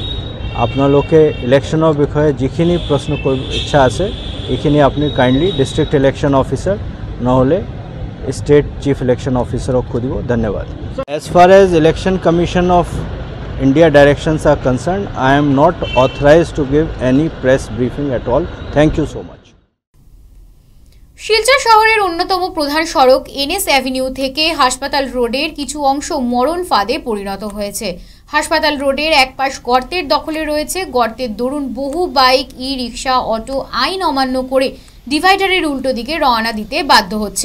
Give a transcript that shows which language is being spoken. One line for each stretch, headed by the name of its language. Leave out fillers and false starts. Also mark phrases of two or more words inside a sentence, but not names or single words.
Assamese: আপোনালোকে ইলেকশ্যনৰ বিষয়ে যিখিনি প্ৰশ্ন কৰিব ইচ্ছা আছে এইখিনি আপুনি কাইণ্ডলি
English: district election officer
Assamese: নহ'লে
English: state chief election officer
Assamese: সুধিব।
English: ধন্যবাদ। as far as Election Commission of India directions are concerned, I am not authorized to give any press briefing at all. thank you so much.
Bangla: শিলচর শহরের অন্যতম প্রধান সড়ক এনএস অ্যাভিনিউ থেকে হাসপাতাল রোডের কিছু অংশ মরণ ফাঁদে পরিণত হয়েছে। হাসপাতাল রোডের এক পাশ গর্তের দখলে রয়েছে। গর্তের দরুন বহু বাইক, ই রিক্সা, অটো আইন অমান্য করে ডিভাইডারের উল্টো দিকে রওনা দিতে বাধ্য হচ্ছেন।